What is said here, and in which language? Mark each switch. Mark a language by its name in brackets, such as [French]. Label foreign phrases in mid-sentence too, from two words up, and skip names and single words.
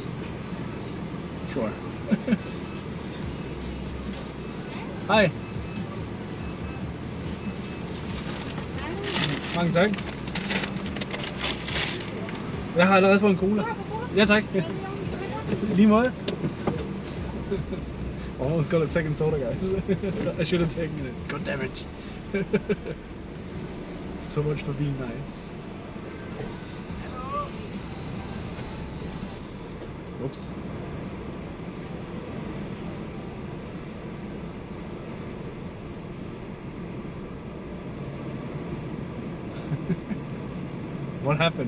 [Danish] Sure. Hej. Mange tak. Jeg har allerede fået en cola. Ja tak. Lige måde. [English] Almost got a second soda, guys. I should have taken it. God damn it. So much for being nice. Oops. What happened?